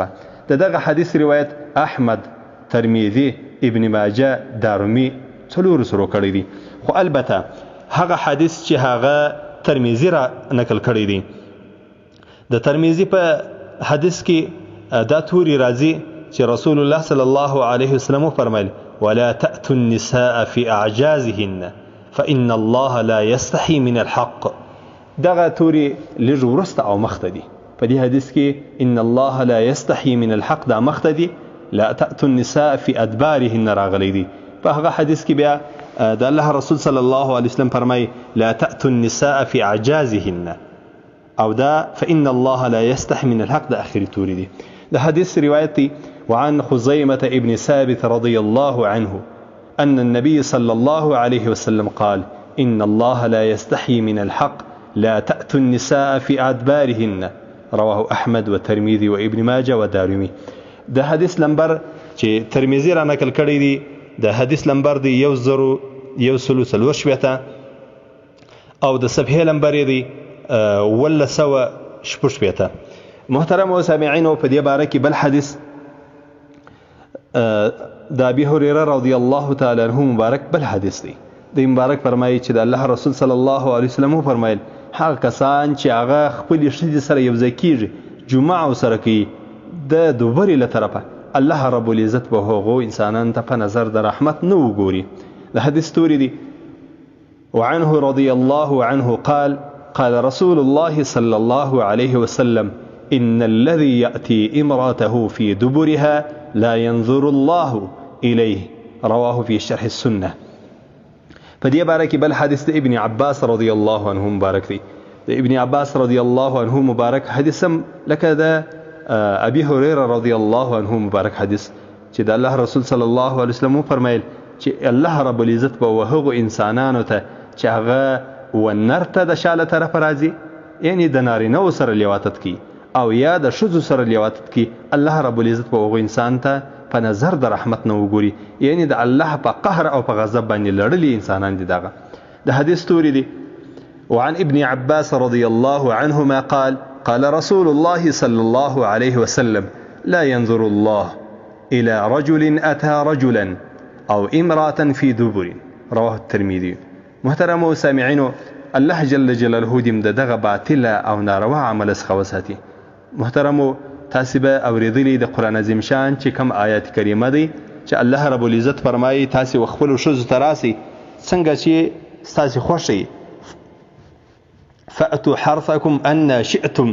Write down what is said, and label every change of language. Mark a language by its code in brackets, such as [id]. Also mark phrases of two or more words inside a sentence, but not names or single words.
[ps] د دغه حدیث روایت احمد، ترمذي، ابن ماجه، دارمي څلورو سرو کړی دی. خو البته هغه حدیث چې هغه ترمذي را نقل کړی دی، د ترمذي په حدیث کې دا توري راځي چې رسول الله [ar] صلی الله علیه وسلم [ps] فرمایل [ar] ولا تأتوا النساء في اعجازهن فإن الله لا يستحي من الحق. [ps] دغه توري لږ وروسته او مخته دي. په دې حدیث کې [ar] ان الله لا يستحي من الحق [ps] دا مخته دي، [ar] لا تأتوا النساء في ادبارهن [ps] راغلی دي. په هغه حدیث کې بیا د الله رسول [ar] صلی الله علیه وسلم [ps] فرمای [ar] لا تأتوا النساء في اعجازهن [ps] او دا [ar] فإن الله لا يستحي من الحق [ps] دا اخر توري دي. د حدیث روایت دی [ar] وعن خزیمة ابن ثابت رضی الله عنه ان النبي صلى الله عليه وسلم قال ان الله لا يستحي من الحق لا تأتوا النساء في أدبارهن رواه احمد وترمذي وابن ماجه ودارمي. [ps] د حدیث لمبر چې ترمذي را نقل کړی دی د حدیث لمبر دی 1040 او د صفحه لمبر دی 1160. محترم سامعینو، په دې باره کې بل حدیث د ابي هريره [ar] رضی الله تعالی عنہ [ps] مبارک بل حدیث دی. د مبارک فرمایي چې د الله رسول [ar] صلی الله علیه وسلم [ps] فرمایل هغه کسان چې هغه خپلې ښځې سره یو ځای کېږي، جمعه سره کوي د دوبرې له طرفه، [ar] الله رب العزت [ps] به هغو انسانانو ته په نظر د رحمت نه وګوري. د حدیث توری دی [ar] وعنه رضی الله عنه قال قال رسول الله صلى الله عليه وسلم إن الذي يأتي امرأته في دبرها لا ينظر الله إليه رواه في شرح السنة. [ps] په دې باره کې بل حدیث د ابن عباس [ar] رضی الله عنه [ps] مبارک دی. د ابن عباس [ar] رضی الله عنه [ps] مبارک حدیث هم لکه د ابي هريره [ar] رضی الله عنه [ps] مبارک حدیث چې د الله رسول [ar] صلی الله علیه وسلم [ps] فرمایل چې [ar] الله رب العزت [ps] به هغو انسانانو ته چې هغه ونر ته د شا له طرفه راځي، یعنی د نارینهو سره لواطت کوي، او یا د ښځو سره لیواتت کی، [ar] الله رب العزت [ps] په هغو انسان ته په نظر د رحمت نه وګوري. یعنی د الله په قهر او په غضب باندې لړلي انسانان دي. دغه د حدیث توري دي. [ar] وعن ابن عباس رضي الله عنهما قال قال رسول الله صلى الله عليه وسلم لا ينظر الله إلى رجل أتى رجلا أو امرأة في دبر، رواه الترمذي. [ps] محترم سامعينو، [ar] الله جل جلاله [ps] دې د دغه باطله او ناروا عمل څخه وساتي. محترمو، تاسې به اورېدلي د قرآن عظیم شان چې کوم آیات کریمه دی چې [ar] الله رب العزت [ps] فرمایي تاسې خپلو ښځو ته راسئ څنګه چې ستاسې خوښ یي، [ar] فأتوا حرثکم ان شئتم.